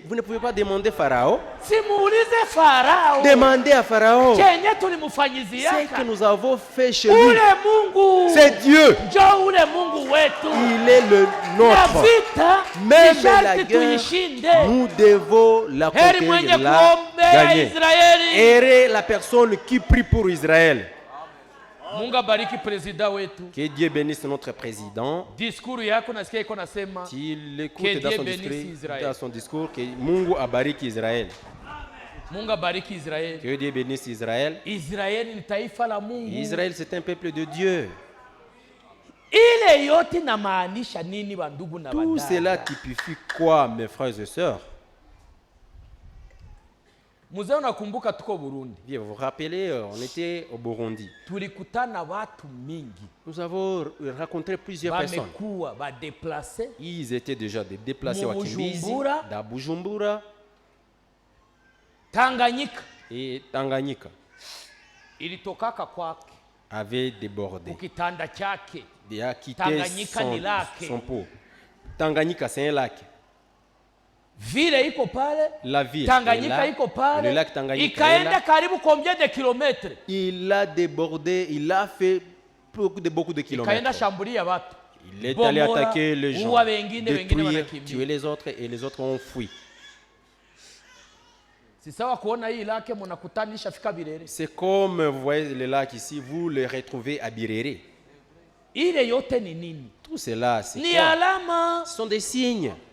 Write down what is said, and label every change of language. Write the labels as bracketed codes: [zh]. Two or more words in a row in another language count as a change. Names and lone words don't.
[fr] Vous ne pouvez pas demander Pharaon. Demandez à Pharaon ce que nous avons fait chez lui. C'est Dieu. Il est le nôtre. Même la guerre, nous devons la conquérir, la gagner. Errer la personne qui prie pour Israël. [sw] Mungu bariki president wetu. [fr] Que Dieu bénisse notre président. [sw] Discours yako nasikia iko nasema. [fr] Qu'il écoute dans son discours que [sw] Mungu abariki Israël. Mungu bariki Israël. [fr] Que Dieu bénisse Israël. [sw] Israël ni taifa la Mungu. [fr] Israël c'est un peuple de Dieu. [sw] Ile yote na maanisha nini bandugu na [fr] tout cela typifie quoi, mes frères et sœurs? [sw] Mzee unakumbuka tuko Burundi. [fr] Bien, vous vous rappelez, on était au Burundi. [sw] Tulikutana watu mingi. [fr] Nous avons rencontré plusieurs personnes. [sw] Bamekuwa ba déplacés. [fr] Ils étaient déjà des déplacés à Kimbizi, à Bujumbura, Tanganyika. Et Tanganyika [sw] ilitokaka kwake [fr] avait débordé. [sw] Ukitanda chake. [fr] Il a quitté son pot. Tanganyika, c'est un lac. [sw] Ville iko pale, [fr] la ville [sw] Tanganyika iko pale, [fr] le lac Tanganyika [sw] ikaenda karibu [fr] combien de kilomètres? Il a débordé, il a fait beaucoup de kilomètres. [sw] Ikaenda shambulia watu. [fr] Il est allé attaquer les gens, détruire, tuer les autres et les autres ont fui. C'est comme vous voyez le lac ici, vous le retrouvez à Birere. Tout cela, c'est quoi? Ce sont des signes.